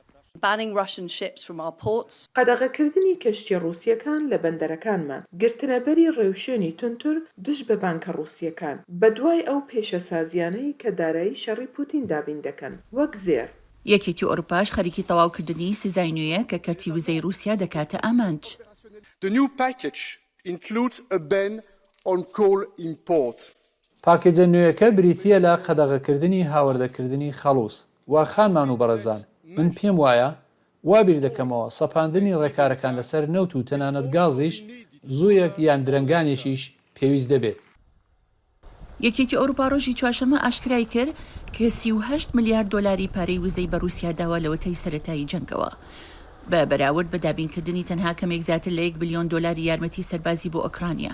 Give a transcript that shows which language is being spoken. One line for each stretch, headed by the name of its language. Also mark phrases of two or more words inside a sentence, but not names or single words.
Central Kurdish: قەدەغەکردنی کەشتی ڕووسیەکان لە بەندەرەکانمان، گرتنەبەری ڕێوشێنی تونتر دژ بە بانکە ڕووسیەکان بە دوای ئەو پێشەسازیانەی کە دارایی شەڕی پوتین دابین دەکەن، وەک زێر. یەکێتی ئۆروپاش خەریکی تەواوکردنی سزای نوێیە کە کەرتی وزەی رووسیا دەکاتە ئامانج.
English: The new package includes a ban on coal import.
Central Kurdish: پاکێجە نوێیەکە بریتیە لە قەدەغەکردنی هاوردەکردنی خەڵوس. وا خانمان و بەڕێزان، من پێم وایە وابیر دەکەمەوە سەپاندنی ڕێکارەکان لەسەر نەوت و تەنانەت گازیش زوویەک یان درەنگانێکیش پێویست دەبێت. یەکێتی ئەوروپا ڕۆژی چوارشەممە ئاشکرای کرد کە 38 ملیارد دۆلاری پارەی وزەی بە رووسیا داوە لەوەتەی سەرەتایی جەنگەوە بە بەراورد بە دابینکردنی تەنها کەمێک زیاتر لە 1 بلیۆن دۆلاری یارمەتی سەربازی بۆ ئۆکرانیا.